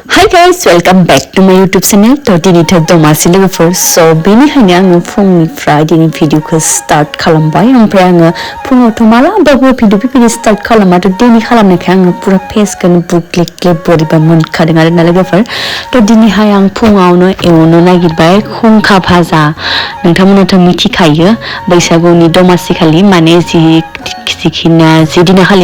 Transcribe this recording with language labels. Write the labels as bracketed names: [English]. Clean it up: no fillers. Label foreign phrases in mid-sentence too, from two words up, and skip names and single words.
[English] guys, welcome back to my YouTube channel. [Bodo] Todayनि दमासि लोगोफोर so बेनिखायनो आङो फुंनिफ्राय दिनै भिडिअखौ स्टार्ट खालामबाय ओमफ्राय आङो फुङावथ' मालाबाबो भिडिअ बेबायदि स्टार्ट खालामाथ' दिनै खालामनायखाय आङो पुरा फेसखौनो बुग्लेग्ले बोरैबा मोनखादों आरोना लोगोफोर थ' दिनैहाय आं फुङावनो एवनो नागिरबाय खुंखा भाजा नोंथांमोनाथ' मिथिखायो बैसागुनि दमासि खालि माने जि दिनाखालि